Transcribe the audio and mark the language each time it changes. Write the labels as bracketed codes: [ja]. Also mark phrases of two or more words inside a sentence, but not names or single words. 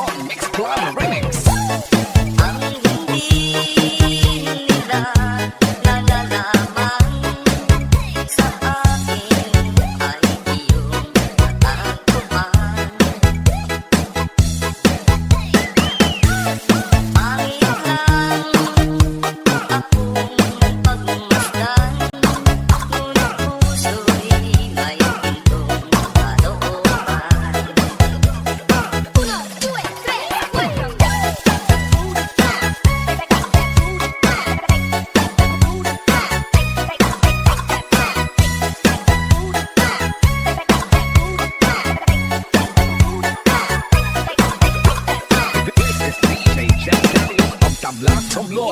[en] Remix Club Remix. [tl] Ang hindi nila nalalaman sa akin ay iyong natagpuan. Pangit lang akong pagmasdan, ngunit puso'y may gintong kalooban. [es] Uno, due, tres, cuatro. [en] This is DJ Jack Daniels of Tablas Romblon.